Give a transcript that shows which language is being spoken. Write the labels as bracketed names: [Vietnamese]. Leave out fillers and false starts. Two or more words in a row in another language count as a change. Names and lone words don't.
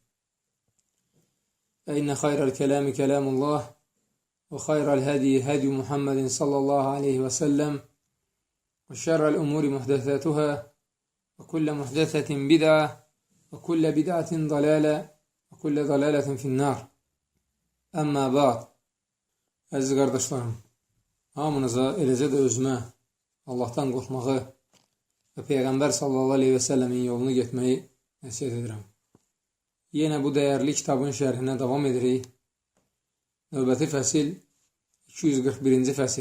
[Arabic] فإن خير الكلام كلام الله وخير الهدي هدي محمد صلى الله عليه وسلم وشر الأمور محدثاتها وكل محدثة بدعة وكل بدعة ضلالة وكل ضلالة في النار. أما بعد. [Azerbaijani] Əziz qardaşlarım, hamınıza, eləcə də özümə Allahdan qorxmağı və Peyğəmbər [Arabic] صلى الله عليه وسلم [Azerbaijani] yolunu getməyi nəsiyyət edirəm. Yenə bu dəyərli kitabın şərhinə davam edirik. Növbəti fəsil 241-ci fəsil.